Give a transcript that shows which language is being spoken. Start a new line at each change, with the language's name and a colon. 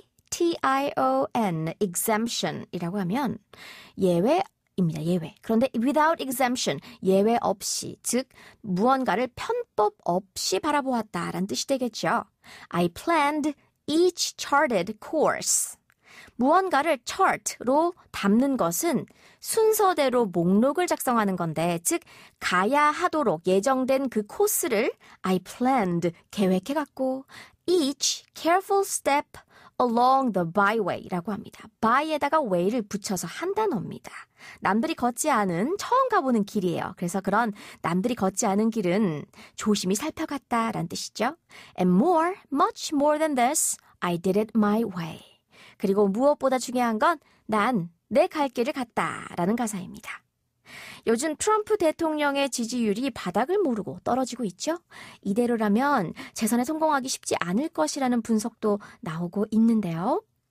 Korean: E-X-E-M-P-T-I-O-N exemption 이라고 하면 예외입니다. 예외. 그런데
English: without exemption,
Korean: 예외 없이, 즉 무언가를 편법 없이 바라보았다라는 뜻이 되겠죠.
English: I planned each charted course.
Korean: 무언가를 chart로 담는 것은 순서대로 목록을 작성하는 건데, 즉 가야 하도록 예정된 그 코스를
English: I planned,
Korean: 계획해갖고
English: each careful step along the byway
Korean: 라고 합니다. by에다가 way를 붙여서 한 단어입니다. 남들이 걷지 않은, 처음 가보는 길이에요. 그래서 그런 남들이 걷지 않은 길은 조심히 살펴갔다라는 뜻이죠.
English: And more, much more than this, I did it my way.
Korean: 그리고 무엇보다 중요한 건 난 내 갈 길을 갔다라는 가사입니다. 요즘 트럼프 대통령의 지지율이 바닥을 모르고 떨어지고 있죠. 이대로라면 재선에 성공하기 쉽지 않을 것이라는 분석도 나오고 있는데요.